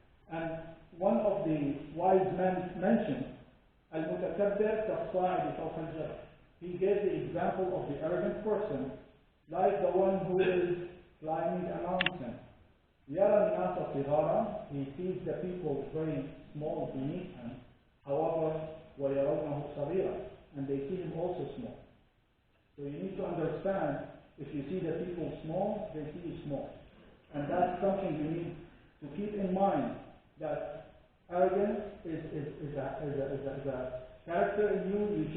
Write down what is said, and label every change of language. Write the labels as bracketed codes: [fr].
[en] And one of the wise men mentioned, [ar] Al-Mutakabbir Kafsa'id Fawq al-Jabal. [en] He gave the example of the arrogant person like the one who is climbing a mountain. [ar] يَرَى النَّاسَ صِغَارًا. [en] He sees the people very small beneath him. [ar] However, وَيَرَوْنَهُ صَغِيرًا. [en] And they see him also small. So you need to understand, if you see the people small, they see you small. And that's something you need to keep in mind, that arrogance is a character in you.